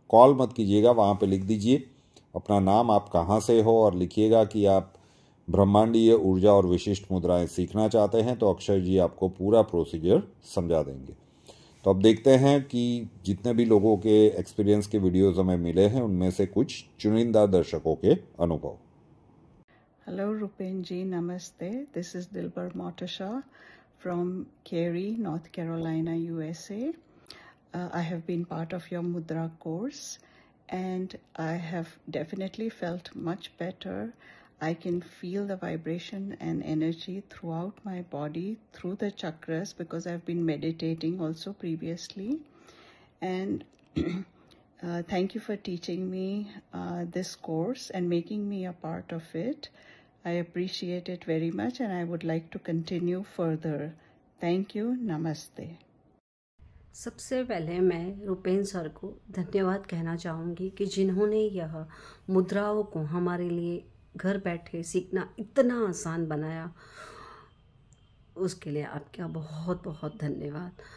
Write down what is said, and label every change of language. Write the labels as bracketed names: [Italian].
[Hindi] Call मत कीजिएगा, वहाँ पे लिख दीजिए अपना नाम, आप कहाँ से हो, और लिखिएगा कि आप ब्रह्मांडीय ऊर्जा और विशिष्ट मुद्राएं सीखना चाहते हैं। तो अक्षय जी आपको पूरा प्रोसीजर समझा देंगे। तो अब देखते हैं कि जितने भी लोगों के एक्सपीरियंस के वीडियोस हमें मिले हैं उनमें से कुछ चुनिंदा दर्शकों के अनुभव। [English] Hello Rupen ji, namaste. This is Dilbar Motasha from Cary, North Carolina, USA. I have been part of your Mudra course and I have definitely felt much better. I can feel the vibration and energy throughout my body through the chakras because I've been meditating also previously. And thank you for teaching me this course and making me a part of it. I appreciate it very much and I would like to continue further. Thank you. Namaste. [Hindi] सबसे पहले मैं Rupen sir को धन्यवाद कहना चाहूँगी कि जिन्होंने यह मुद्राओं को हमारे लिए घर बैठे सीखना इतना आसान बनाया, उसके लिए आपका बहुत बहुत धन्यवाद।